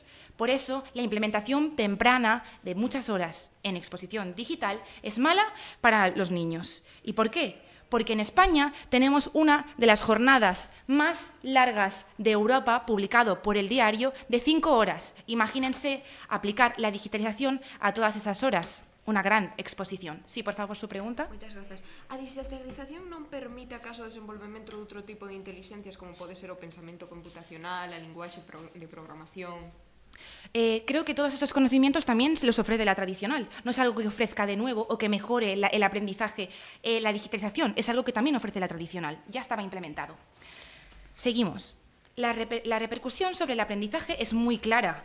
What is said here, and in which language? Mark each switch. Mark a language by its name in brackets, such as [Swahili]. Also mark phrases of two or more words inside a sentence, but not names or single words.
[Spanish] Por eso, la implementación temprana de muchas horas en exposición digital es mala para los niños. ¿Y por qué? Porque en España tenemos una de las jornadas más largas de Europa, publicado por el diario, de 5 horas. Imagínense aplicar la digitalización a todas esas horas. Una gran exposición. Sí, por favor, su pregunta. [Galician] Moitas grazas. A digitalización non permite acaso o desenvolvemento de outro tipo de inteligencias como pode ser o pensamento computacional, a linguaxe de programación? [Spanish] Creo que todos esos conocimientos también se los ofrece la tradicional. No es algo que ofrezca de nuevo o que mejore el aprendizaje. La digitalización es algo que también ofrece la tradicional. Ya estaba implementado. Seguimos. La repercusión sobre el aprendizaje es muy clara.